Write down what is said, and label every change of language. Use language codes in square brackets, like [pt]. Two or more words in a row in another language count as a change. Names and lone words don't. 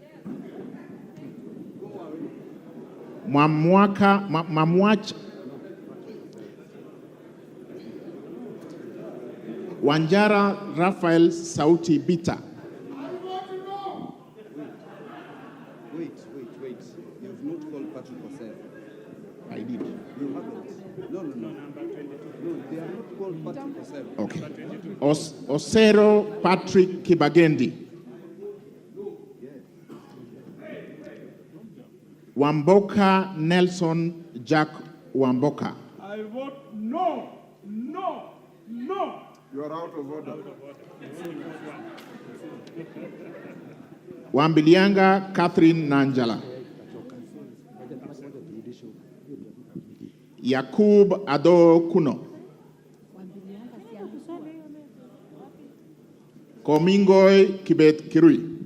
[en] Mamwach Wanjara Raphael Sauti Bita. Wait. You've not called Patrick Osero. I did. You haven't. No. No, they are not called Patrick Osero. Okay. Osero Patrick Kibagendi. Wamboka Nelson Jack Wamboka. I vote no. You are out of order. Wambilianga Catherine Nanjala. Yakub Ado Kuno. Komingoy Kibet Kirui.